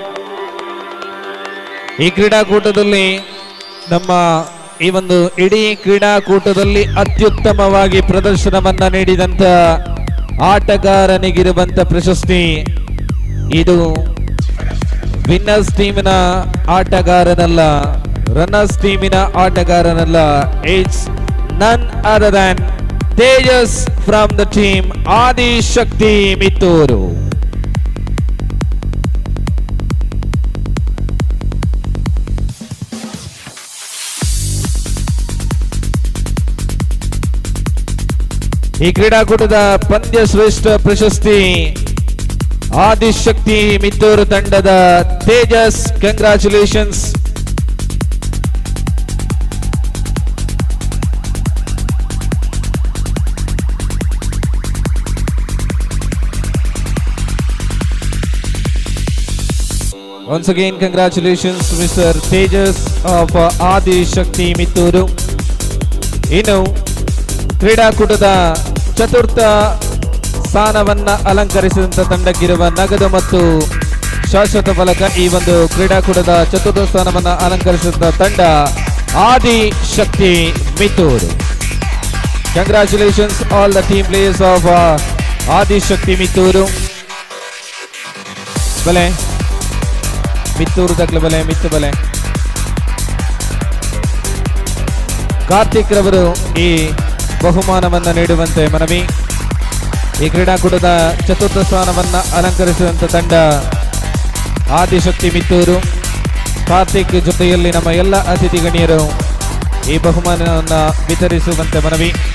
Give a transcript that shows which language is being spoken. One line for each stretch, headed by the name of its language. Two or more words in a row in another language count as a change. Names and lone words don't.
Kannada: ಈ ಕ್ರೀಡಾಕೂಟದಲ್ಲಿ ನಮ್ಮ ಈ ಒಂದು ಇಡೀ ಕ್ರೀಡಾಕೂಟದಲ್ಲಿ ಅತ್ಯುತ್ತಮವಾಗಿ ಪ್ರದರ್ಶನವನ್ನ ನೀಡಿದಂತ ಆಟಗಾರನಿಗಿರುವಂತ ಪ್ರಶಸ್ತಿ. ಇದು
English: winners team
Kannada: ಆಟಗಾರನಲ್ಲ,
English: runners team
Kannada: ಆಟಗಾರನಲ್ಲ.
English: ಇಟ್ಸ್ none other than Tejas from the team Adi Shakti Mittur.
Kannada: ಈ ಕ್ರೀಡಾಕೂಟದ ಪಂದ್ಯ ಶ್ರೇಷ್ಠ ಪ್ರಶಸ್ತಿ ಆದಿಶಕ್ತಿ ಮಿತ್ತೂರು ತಂಡದ ತೇಜಸ್. ಕಂಗ್ರಾಚುಲೇಷನ್ಸ್.
English: Once again, congratulations, Mr. Tejas of Adi Shakti Mittur.
Kannada: ಇನ್ನು ಕ್ರೀಡಾಕೂಟದ ಚತುರ್ಥ ಸ್ಥಾನವನ್ನ ಅಲಂಕರಿಸಿದಂತ ತಂಡಕ್ಕಿರುವ ನಗದು ಮತ್ತು ಶಾಶ್ವತ ಫಲಕ. ಈ ಒಂದು ಕ್ರೀಡಾಕೂಟದ ಚತುರ್ಥ ಸ್ಥಾನವನ್ನ ಅಲಂಕರಿಸಿದ ತಂಡ ಆದಿ ಶಕ್ತಿ ಮಿತ್ತೂರು.
English: Congratulations all the team players of ಆದಿ ಶಕ್ತಿ ಮಿತ್ತೂರು.
Tulu: ಬಲೆ ಮಿತ್ತೂರು ತಕ್ಲ ಬಲೆ ಮಿತ್ತು ಬಲೆ.
Kannada: ಕಾರ್ತಿಕ್ ರವರು ಈ ಬಹುಮಾನವನ್ನ ನೀಡುವಂತೆ ಮನವಿ. ಈ ಕ್ರೀಡಾಕೂಟದ ಚತುರ್ಥ ಸ್ಥಾನವನ್ನ ಅಲಂಕರಿಸಿದಂತ ತಂಡ ಆದಿಶಕ್ತಿ ಮಿತ್ತೂರು. ಕಾರ್ತಿಕ್ ಜೊತೆಯಲ್ಲಿ ನಮ್ಮ ಎಲ್ಲ ಅತಿಥಿ ಗಣ್ಯರು ಈ ಬಹುಮಾನವನ್ನ ವಿತರಿಸುವಂತೆ ಮನವಿ.